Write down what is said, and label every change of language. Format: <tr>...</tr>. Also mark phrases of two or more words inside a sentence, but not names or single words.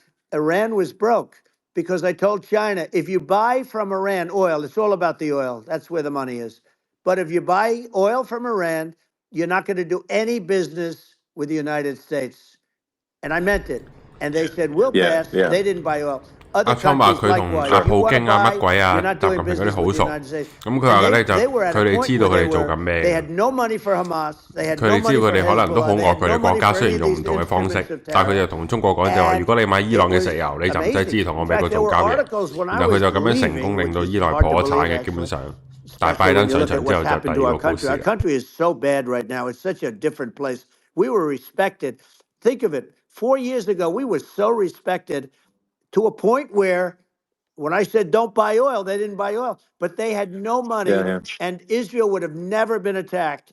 <en>Iran was broke because I told China, if you buy from Iran oil, it's all about the oil. That's where the money is. But if you buy oil from Iran, you're not going to do any business with the United States. And I meant it. And they said, we'll pass. They didn't buy oil.</en> <yue>阿川話佢同阿普京啊乜鬼啊習近平嗰啲好熟，咁佢話咧就佢哋知道佢哋做緊咩，佢哋知道佢哋可能都好愛佢哋國家，雖然用唔同嘅方式，但係佢就同中國講就話：如果你買伊朗嘅石油，你就唔使知同我美國做交易。然後佢就咁樣成功令到伊朗破咗產嘅，基本上。但係拜登上場之後就第二個故事。</yue> <en>Our country is so bad right now. It's such a different place. We were respected. Think of it. 4 years ago, we were so respected. To a point where when I said don't buy oil, they didn't buy oil, but they had no money and Israel would have never been attacked.</en>